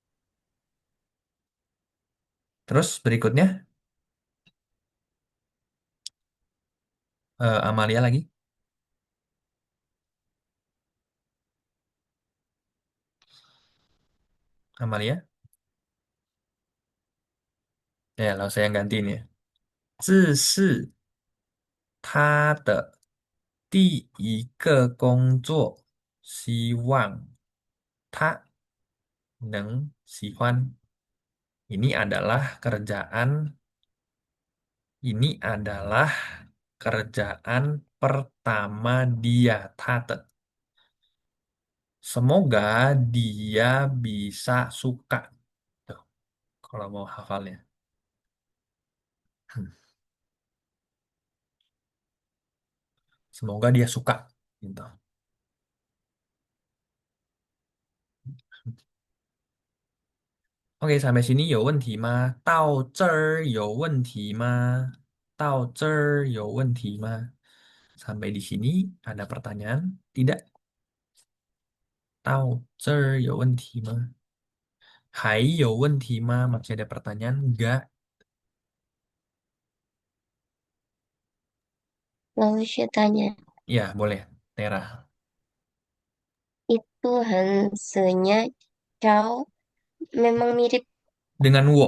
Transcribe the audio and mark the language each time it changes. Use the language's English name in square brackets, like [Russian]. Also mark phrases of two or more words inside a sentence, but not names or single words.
[Indonesian] Terus berikutnya Amalia lagi. Amalia. Ya, lalu saya yang gantiin ya. [Chinese] 这是他的第一个工作，希望他能喜欢. [Indonesian] Ini adalah kerjaan, ini adalah kerjaan pertama dia, [Chinese] 他的. [Indonesian] Semoga dia bisa suka. Tuh, kalau mau hafalnya. Semoga dia suka. Gitu. Oke, sampai sini [Chinese] 有问题吗？到这儿有问题吗？到这儿有问题吗？ [Indonesian] Sampai di sini ada pertanyaan? Tidak? [Chinese] 到这儿有问题吗？还有问题吗 ？ [Indonesian] Masih ada pertanyaan enggak? Lalu saya tanya, Ya, boleh. Tera. itu Hansenya Chow memang mirip Dengan wo.